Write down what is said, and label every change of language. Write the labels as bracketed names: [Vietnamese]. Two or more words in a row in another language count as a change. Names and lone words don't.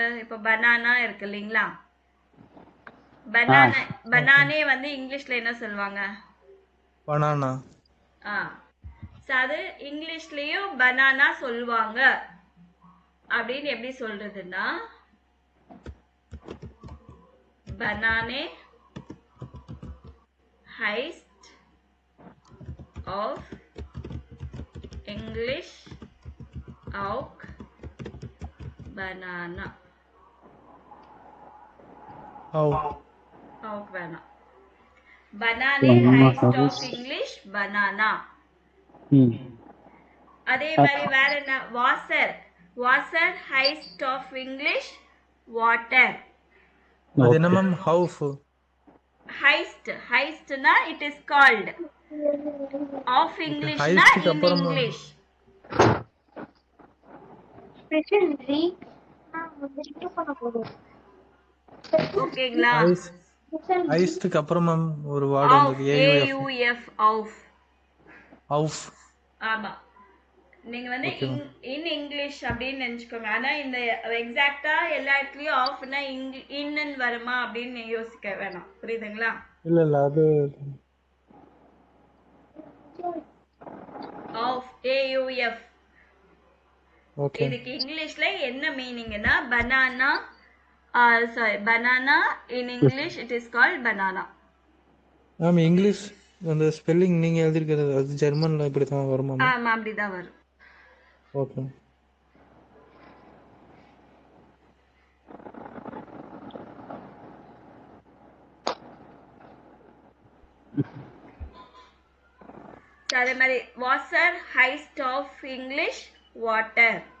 [Tamil] இப்போ பனானா இருக்கு இல்லைங்களா, பனானே வந்து இங்கிலீஷில் என்ன சொல்லுவாங்க? பனானா. ஸோ அது இங்கிலீஷ்லேயும் பனானா சொல்லுவாங்க. அப்படின்னு எப்படி சொல்றதுன்னா, பனானே [German] heißt auf English auch banana. Auch banana. Banane heißt auf English banana. [Tamil] அதே மாதிரி வேற என்ன? வாசர் [German] heißt auf English water. [Tamil] அது என்ன மேம்? ஹவுஃப். heistனா [English] it is called. of English na in English. [Tamil] ஓகேங்களா? ஐஸ்க்கு அப்புறம் மேம் ஒரு வேர்ட் வந்தது, ஆஃப். ஆமா, நீங்க வந்து [English] in English [Tamil] அப்படின்னு நினைச்சுக்கோங்க. ஆனா இந்த எக்ஸாக்ட்டா எல்லா இடத்துலயும் ஆஃப்னா இன்னு வருமா அப்படின்னு யோசிக்க வேணாம். புரியுதுங்களா? இல்ல அது [German] ஆஃப், AUF. [Tamil] ஓகே. இதுக்கு இங்கிலீஷ்ல என்ன மீனிங்னா பனானா. [English] Banana in English it is called banana. [Tamil] மேம் இங்கிலீஷ் அந்த ஸ்பெல்லிங் நீங்க எழுதிருக்கிறது அது ஜெர்மன்ல இப்படி தான் வருமா? ஆமா, அப்படிதான் வரும். ஓகே. [German] அதே மாதிரி Wasser heißt auf Englisch water.